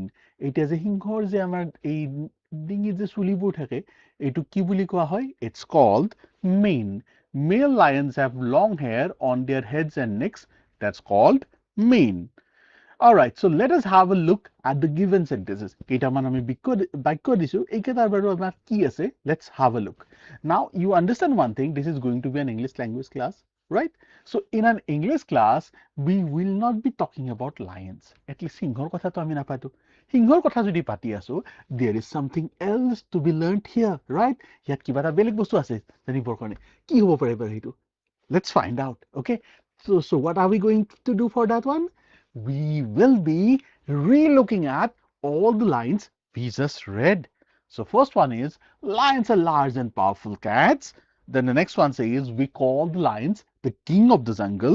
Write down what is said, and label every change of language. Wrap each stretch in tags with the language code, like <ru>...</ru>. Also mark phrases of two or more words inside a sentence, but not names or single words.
<en>It is a</en> <as>সিংহৰ যে আমাৰ এই ডিঙিত যে চুলিবোৰ থাকে, এইটো কি বুলি কোৱা হয়?</as> <en>It's called mane. Male lions have long hair on their heads and necks. That's called mane. All right, so let us have a look at the given sentences.</en> <as>কেইটামান আমি বাক্য দিছো এইকেইটাৰ বাৰু আমাৰ কি আছে?</as> <en>Let's have a look. Now you understand one thing, this is going to be an English language class, right? So in an English class we will not be talking about lions. At least</en> <as>সিংহৰ কথাটো আমি নাপাতো. সিংহৰ কথা যদি পাতি আছো,</as> <en>there is something else to be learned here, right?</en> <as>ইয়াত কিবা এটা বেলেগ বস্তু আছে জানিবৰ কাৰণে। কি হ'ব পাৰে বাৰু সেইটো?</as> <en>Let's find out, okay? So what are we going to do for that one? We will be re-looking at all the lines we just read. So first one is lions are large and powerful cats. Then the next one says we call the lions the king of the jungle.</en>